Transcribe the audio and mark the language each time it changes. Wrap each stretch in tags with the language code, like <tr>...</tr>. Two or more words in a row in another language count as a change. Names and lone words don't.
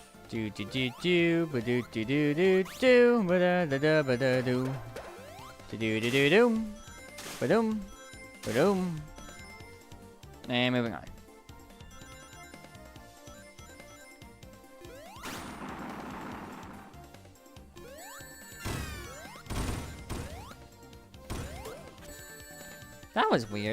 <en>Do do do do ba do do do do do ba da da da ba da do do do do do do ba doom ba doom. And moving on. That was weird.</en>